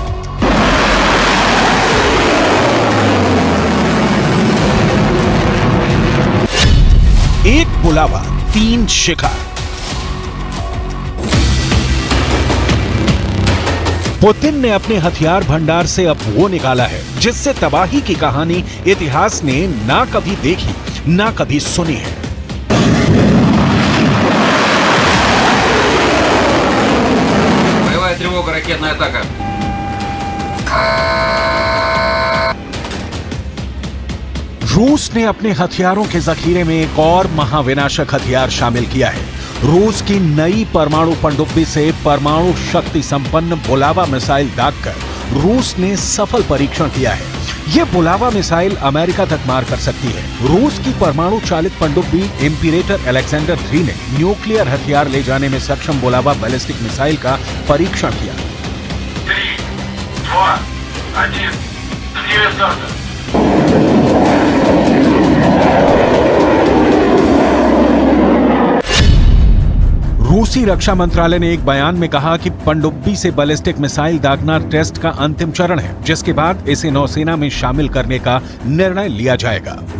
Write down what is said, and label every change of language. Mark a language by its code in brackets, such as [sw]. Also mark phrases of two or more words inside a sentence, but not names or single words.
[hi] एक बुलावा, 3 शिकार। पुतिन ने अपने हथियार भंडार से अब वो निकाला है जिससे तबाही की कहानी इतिहास ने ना कभी देखी ना कभी सुनी है। [ru] Боевая тревога, ракетная атака. [hi] रूस ने अपने हथियारों के जखीरे में एक और महाविनाशक हथियार शामिल किया है। रूस की नई परमाणु पनडुब्बी से परमाणु शक्ति संपन्न बुलावा मिसाइल दागकर रूस ने सफल परीक्षण किया है। ये बुलावा मिसाइल अमेरिका तक मार कर सकती है। रूस की परमाणु चालित पनडुब्बी इंपीरेटर अलेक्जेंडर 3 ने न्यूक्लियर हथियार ले जाने में सक्षम बुलावा [en] ballistic missile [hi] का परीक्षण किया। [ru] 3, 2, 1. Активация старта. [hi] रूसी रक्षा मंत्रालय ने एक बयान में कहा कि पनडुब्बी से [en] ballistic missile [hi] दागना टेस्ट का अंतिम चरण है, जिसके बाद इसे नौसेना में शामिल करने का निर्णय लिया जाएगा।